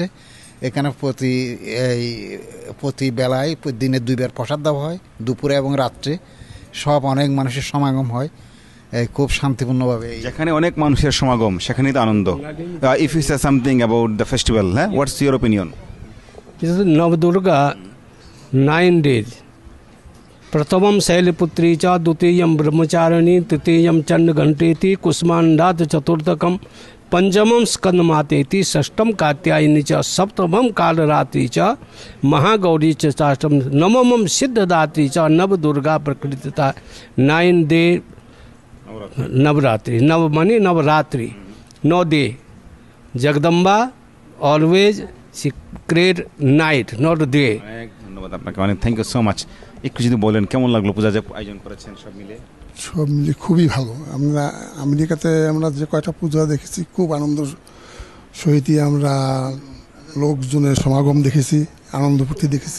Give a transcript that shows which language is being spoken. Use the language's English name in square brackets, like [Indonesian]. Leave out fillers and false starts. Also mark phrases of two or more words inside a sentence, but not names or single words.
[Bangla] এখানে প্রতি বেলায় দিনে 2 বার প্রসাদ দেওয়া হয়, দুপুরে এবং রাত্রে। সব অনেক মানুষের সমাগম হয় খুব শান্তিপূর্ণভাবে। যেখানে অনেক মানুষের সমাগম সেখানেই তো আনন্দ। [English] If you say something about the festival, হ্যাঁ, What's your opinion? नवदुर्गा 9 days। [Sanskrit] प्रथमं शैलपुत्री च, द्वितीयं ब्रह्मचारिणी, तृतीयं चंडघंटेति, कुष्मांडात् चतुर्थकं, पंचमं स्कंदमातेति, षष्ठम कात्यायनी च, सप्तमं कालरात्रि च, महागौरी च, अष्टम नवमं सिद्धदात्री च, नवदुर्गा प्रकृतिता 9 डे नवरात्रि। [Bangla] নব মানে নবরাত্রি, [English] 9 डे। जगदम्बा always secret night, not day. [Bangla] অনেক ধন্যবাদ আপনাকে, অনেক [English] thank you so much. [Bangla] একটু যদি বলেন কেমন লাগলো পূজা যে আয়োজন করেছেন সব মিলে? খুবই ভালো। আমরা আমেরিকাতে যে কয়টা পূজা দেখেছি, খুব আনন্দ সহিত আমরা লোকজনের সমাগম দেখেছি, আনন্দ ফুর্তি দেখেছি।